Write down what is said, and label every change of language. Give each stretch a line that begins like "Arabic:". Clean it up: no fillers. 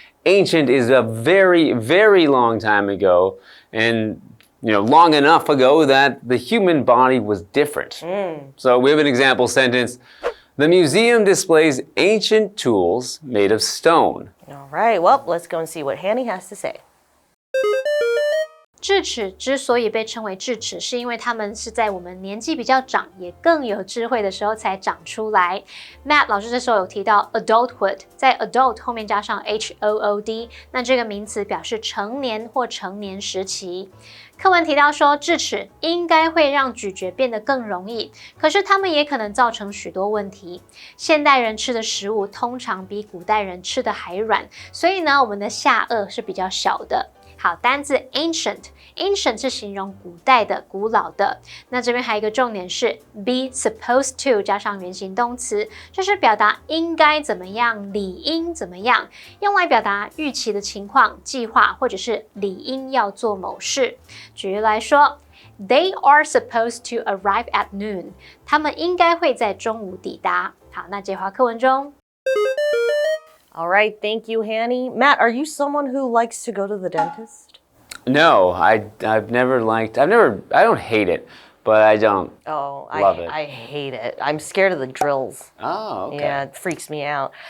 English: Ancient is a very, very long time ago, and long enough ago that the human body was different. So we have an example sentence. The museum displays ancient tools made of stone. All right, well, let's go and see what Hanny has to say.
Chinese: 智齿之所以被称为智齿，是因为它们是在我们年纪比较长，也更有智慧的时候才长出来。 Matt 老师这时候有提到 adulthood， 在 adult 后面加上 HOOD， 那这个名词表示成年或成年时期。课文提到说，智齿应该会让咀嚼变得更容易，可是它们也可能造成许多问题。现代人吃的食物通常比古代人吃的还软，所以呢，我们的下颚是比较小的。好，单字 ancient 是形容古代的、古老的。那这边还有一个重点是 be supposed to 加上原形动词，就是表达应该怎么样、理应怎么样，用来表达预期的情况、计划或者是理应要做某事。举例来说
English: ，They are supposed to arrive at noon。
Chinese: 他们应该会在中午抵达。好，那这话课文中。
English: All right, thank you, Hanny. Matt, are you someone who likes to go to the dentist? No, I've never liked. I don't hate it, but I don't love it. I hate it. I'm scared of the drills. Oh, okay. Yeah, it freaks me out.